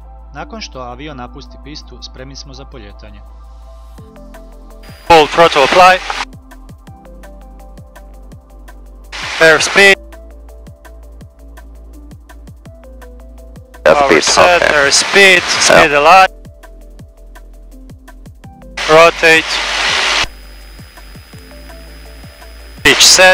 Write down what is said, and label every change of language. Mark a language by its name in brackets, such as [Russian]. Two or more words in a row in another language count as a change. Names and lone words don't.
[Croatian] Nakon što avion napusti pistu, spremni smo za poljetanje. [English] Full throttle apply. Airspeed. Power set, airspeed, speed align. Rotate. Pitch set.